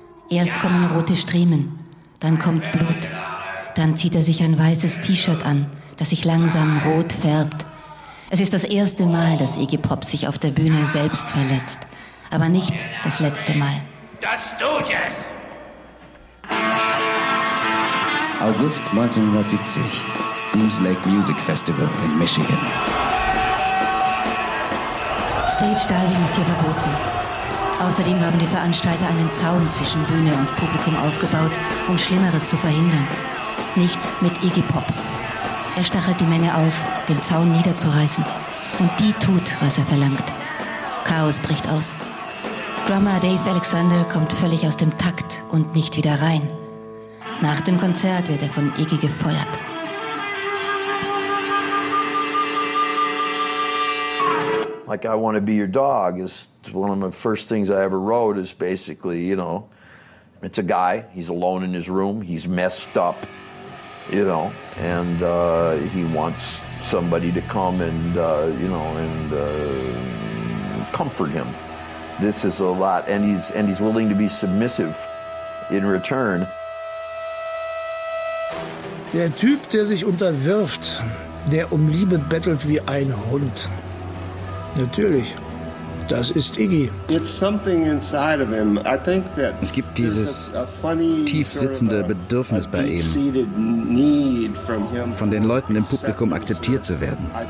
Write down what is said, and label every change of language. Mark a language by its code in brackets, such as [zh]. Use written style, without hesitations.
[de] Erst kommen rote Striemen, dann kommt Blut. Dann zieht er sich ein weißes T-Shirt an, das sich langsam rot färbt. Es ist das erste Mal, dass Iggy Pop sich auf der Bühne selbst verletzt. Aber nicht das letzte Mal. Das Stooges! August 1970, Goose Lake Music Festival in Michigan. Stage Diving ist hier verboten. Außerdem haben die Veranstalter einen Zaun zwischen Bühne und Publikum aufgebaut, um Schlimmeres zu verhindern. Nicht mit Iggy Pop. Er stachelt die Menge auf, den Zaun niederzureißen. Und die tut, was er verlangt. Chaos bricht aus. Drummer Dave Alexander kommt völlig aus dem Takt und nicht wieder rein. Nach dem Konzert wird er von Iggy gefeuert. [en] Like I want to be your dog is one of the first things I ever wrote is basically, you know, it's a guy, he's alone in his room, he's messed up. You know, and he wants somebody to come and, you know, and comfort him. This is a lot, and he's willing to be submissive in return. [de] Der Typ, der sich unterwirft, der um Liebe bettelt wie ein Hund. Natürlich. Das ist Iggy. Es gibt dieses tief sitzende Bedürfnis bei ihm, von den Leuten im Publikum akzeptiert zu werden.